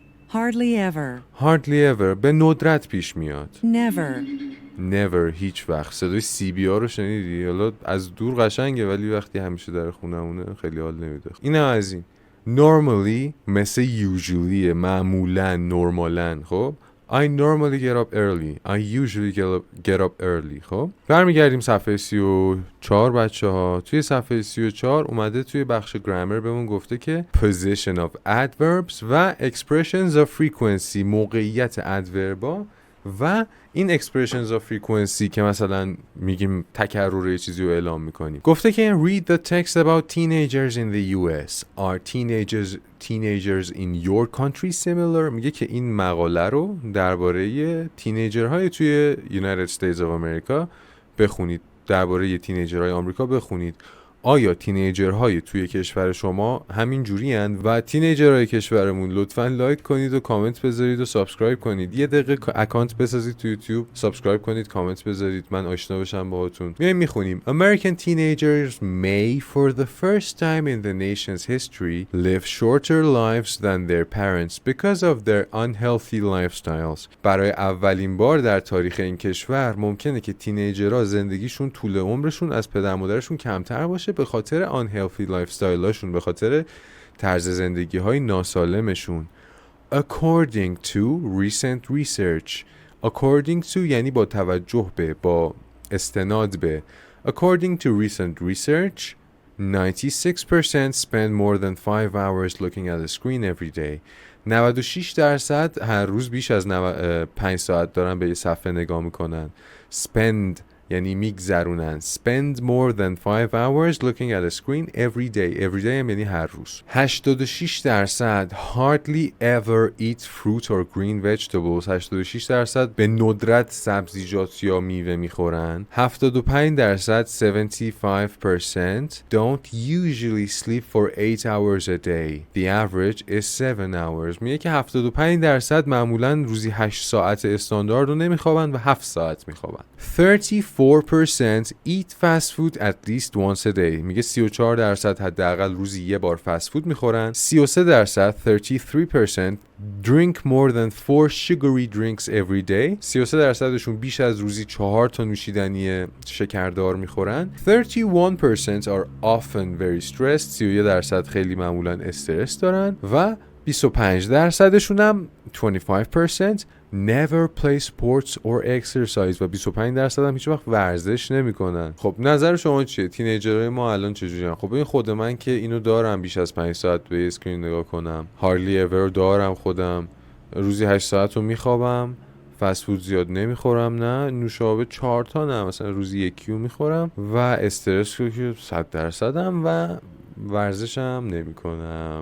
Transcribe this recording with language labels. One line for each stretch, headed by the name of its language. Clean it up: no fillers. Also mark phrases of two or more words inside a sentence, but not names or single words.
English: Hardly ever
Persian: به ندرت پیش میاد. Never هیچ وقت. صدای CBR رو شنیدی؟ حالا از دور قشنگه ولی وقتی همیشه در خونمونه خیلی حال نمیده. اینا از این. Normally مثل usually، معمولاً، نرمالاً.
English: خب I normally get up early. I usually get up early.
Persian: خب برمیگردیم صفحه 34 بچه ها. توی صفحه 34 اومده توی بخش گرامر بهمون گفته که
English: position of adverbs
Persian: و
English: expressions of frequency،
Persian: موقعیت ادوربا و این
English: expressions of frequency
Persian: که مثلا میگیم تکرر یه چیزی رو اعلام میکنیم. گفته که
English: read the text about teenagers in the US. Are teenagers in your country similar?
Persian: میگه که این مقاله رو درباره تینیجرهای توی United States of America بخونید. درباره تینیجرهای آمریکا بخونید. آیا تینیجرهای توی کشور شما همین جوری هستند؟ و تینیجرهای کشورمون لطفاً لایک کنید و کامنت بذارید و سابسکرایب کنید. یه دقیقه اکانت بسازید تو یوتیوب، سابسکرایب کنید، کامنت بذارید، من آشنا بشم باهاتون. میایم میخونیم
English: American teenagers may for the first time in the nation's history live shorter lives than their parents because of their unhealthy lifestyles.
Persian: برای اولین بار در تاریخ این کشور ممکنه که تینیجرها زندگیشون طول عمرشون از پدر مادرشون کمتر باشه به خاطر
English: unhealthy lifestyleاشون،
Persian: به خاطر طرز زندگی های ناسالمشون.
English: According to recent research. According to
Persian: یعنی با توجه به، با استناد به.
English: According to recent research 96% spend more than 5 hours looking at a screen every day.
Persian: 96% هر روز بیش از 5 ساعت دارن به یه صفحه نگاه میکنن. Spend یعنی میگذرونن.
English: Spend more than 5 hours looking at a screen every day. Every day
Persian: هم یعنی هر روز.
English: 86% hardly ever eat fruit or green vegetables.
Persian: 86% به ندرت سبزیجات یا میوه میخورن.
English: 75% 75% don't usually sleep for 8 hours a day. The average is 7 hours.
Persian: میگه که 75% معمولا روزی 8 ساعت استاندارد رو نمیخوابن و 7 ساعت میخوابن.
English: 34% eat fast food at least once a day.
Persian: میگه 34% حداقل روزی یه بار فست فود میخورن.
English: 33% 33% drink more than 4 sugary drinks every day.
Persian: 33%شون بیش از روزی 4 تا نوشیدنی شکردار میخورن.
English: 31% are often very stressed.
Persian: 31% خیلی معمولا استرس دارن و 25%شون هم
English: 25% never play sports or exercise
Persian: و 25% هم هیچ وقت ورزش نمیکنن. خب نظر شما چیه؟ تینیجرهای ما الان چجوریان؟ خب این خود من که اینو دارم بیش از 5 ساعت به اسکرین نگاه کنم.
English: hardly ever
Persian: دارم خودم. روزی 8 ساعت رو میخوابم. فست فود زیاد نمیخورم، نه نوشابه 4 تا نه مثلا روزی یکیو میخورم و استرس رو که 100% هم و ورزشم نمیکنم.